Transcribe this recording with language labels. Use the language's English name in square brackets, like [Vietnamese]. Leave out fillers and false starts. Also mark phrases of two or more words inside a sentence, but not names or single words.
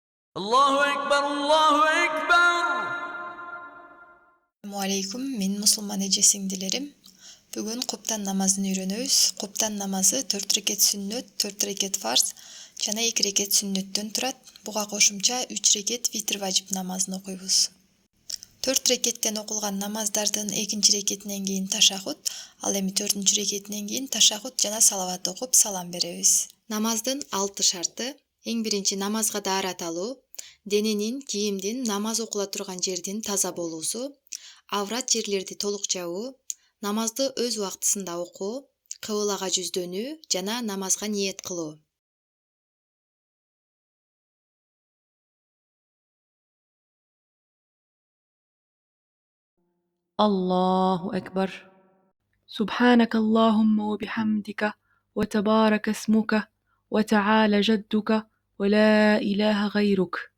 [Arabic] الله أكبر الله أكبر. السلام عليكم, [Kyrgyz] men musulman эже сиңдилерим. Бүгүн куптан намазын үйрөнөбүз. Куптан намазы 4 рекет сүннөт, 4 рекет фарз жана 2 рекет сүннөттөн турат. Буга кошумча 3 рекет витр важип намазын окуйбуз. 4 рекеттен окулган намаздардын 2 рекетинен кийин ташахут, ал эми 4 рекетинен кийин ташахут жана салават окуп салам беребиз. Намаздын 6 шарты: эң биринчи намазга даарат алуу, дененин, кийимдин, намаз окула турган жердин таза болуусу, аврат жерлерди толук жабуу, намазды өз убактысында окуу, кыблага жүздөнүү жана намазга ниет кылуу. [Arabic] الله أكبر. سبحانك اللهم وبحمدك وتبارك اسمك وتعالى جدك ولا إله غيرك.